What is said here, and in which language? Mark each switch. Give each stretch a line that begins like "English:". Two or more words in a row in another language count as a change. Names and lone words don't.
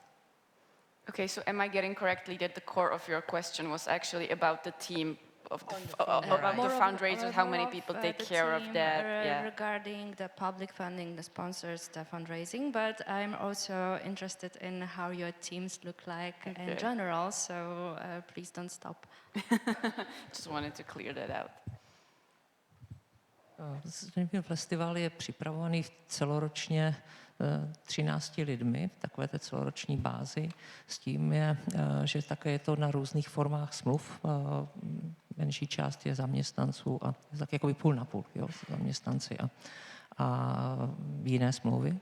English: Okay, so am I getting correctly that the core of your question was actually about the team of the fundraisers, how many people take care of that? Regarding the public funding, the sponsors, the fundraising, but I'm also interested in how your teams look like in general, so please don't stop. Just wanted to clear that out.
Czech: Festival je připravovaný celoročně 13 lidmi v takové té celoroční bázi. S tím že také je to na různých formách smluv. Menší část je zaměstnanců a tak jakoby půl na půl, zaměstnanci a jiné smlouvy.